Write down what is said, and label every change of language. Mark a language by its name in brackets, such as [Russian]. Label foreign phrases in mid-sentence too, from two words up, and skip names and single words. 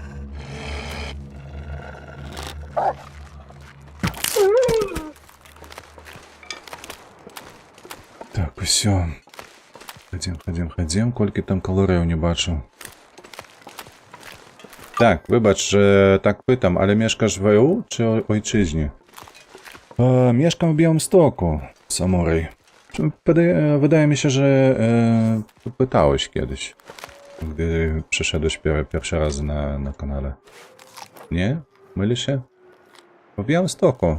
[Belarusian] Так, усё. Хадзім, колькі там калорыяў не бачу. Так, выбач, так пытам, але мешкаш в ВУ чи ойчизні? [Polish] Mieszkam w Białymstoku, Samuraj. Wydaje mi się, że pytałeś kiedyś, gdy przyszedłeś pierwszy raz na kanale. Nie? Myli się? W Białymstoku.